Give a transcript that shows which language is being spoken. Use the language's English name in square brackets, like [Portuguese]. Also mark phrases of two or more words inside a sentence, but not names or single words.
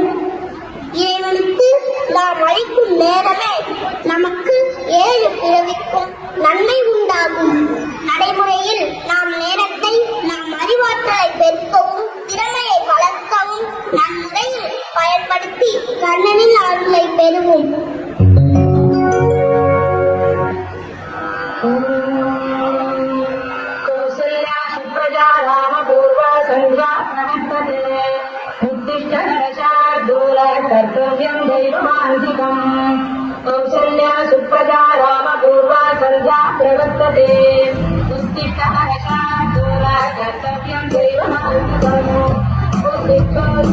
[Tamil] ஏவனுக்கு நாம் அளிக்கும் நேரமே நமக்கு 7 பிறவிக்கும் நன்மை உண்டாகும். நடைமுறையில் நாம் நேரத்தை நாம் அறிவாற்றலை பெருக்கவும் திறமையை வளர்க்கவும் நன்முறையில் பயன்படுத்தி கண்ணனின் அருளை பெறுவோம். [Sanskrit] कौसल्या सुप्रजा रामपूर्वा सन्ध्या प्रवर्तते उत्तिष्ठ नरशार्दूल कर्तव्यं दैवमान्तिकम् कौसल्या सुप्रजा रामपूर्वा सन्ध्या प्रवर्तते उत्तिष्ठ नरशार्दूल कर्तव्यं दैवमान्तिकम् उत्तिष्ठ